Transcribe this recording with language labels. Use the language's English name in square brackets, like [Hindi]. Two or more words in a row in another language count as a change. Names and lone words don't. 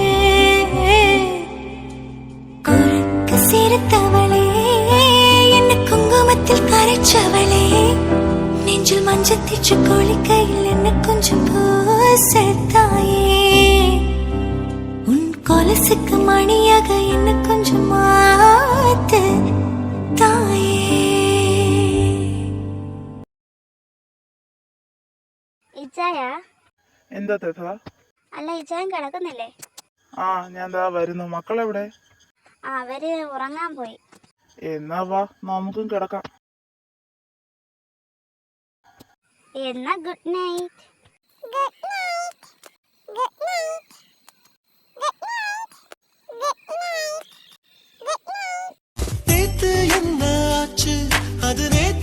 [Tamil] குறுக்கு சிரித்தவளே என்ன குங்குமத்தில் கரைச்சவளே நெஞ்சில் மஞ்சள் தீச்சு குளிக்கையில் என்ன கொஞ்சம் பூசத்தாயே கொலுசுக்கு மணியாக என்ன கொஞ்சம் மாத்து தாயே. [Malayalam] ഇച്ചായ, എന്താ തെറ്റാ? അല്ല ഇച്ചായൻ കിടക്കുന്നില്ലേ? ആ, ഞാൻ ദാ വരുന്നു. മക്കളെവിടെ? അവര് ഉറങ്ങാൻ പോയി. എന്നാ വാ, നമുക്കും കിടക്കാം. എന്നാ [English] good night. Good night. Good night. [Tamil] நேத்து என்ன ஆச்சு அது